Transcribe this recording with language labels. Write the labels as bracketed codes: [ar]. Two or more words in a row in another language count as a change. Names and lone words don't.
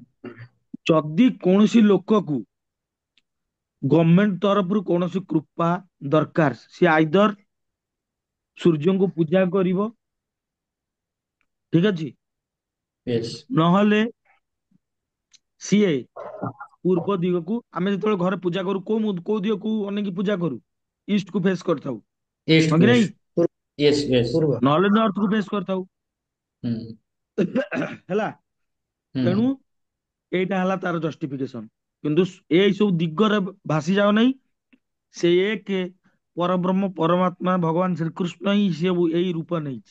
[or] ଯଦି କୌଣସି ଲୋକକୁ ଗଭର୍ଣମେଣ୍ଟ ତରଫରୁ କୌଣସି କୃପା ଦରକାର, ସିଏ ଆଇଦର ସୂର୍ଯ୍ୟଙ୍କୁ ପୂଜା କରିବ। ଠିକ ଅଛି। यस। ନହେଲେ ସିଏ ପୂର୍ବ ଦିଗକୁ, ଆମେ ଯେତେବେଳେ ଘରେ ପୂଜା କରୁ କୋଉ ଦିଗକୁ ଅନେଇକି ପୂଜା କରୁ? ଇଷ୍ଟ କୁ ଫେସ କରିଥାଉ। ईस्ट ହଁ को କି ନାହିଁ? [en] East. Yes yes. [or] पूर्व। ନହେଲେ ନର୍ଥ କୁ ଫେସ କରିଥାଉ। हम्म। ହେଲା। ତେଣୁ हम्म। ଏଇଟା ହେଲା ତାର ଜଷ୍ଟିଫିକେସନ। କିନ୍ତୁ ଏଇ ସବୁ ଦିଗରେ ଭାସି ଯାଉ ନାହିଁ। ସେ ଏକ ପରବ୍ରହ୍ମ ପରମାତ୍ମା ଭଗବାନ ଶ୍ରୀକୃଷ୍ଣ ହିଁ ସେ ଏଇ ରୂପ ନେଇଛି।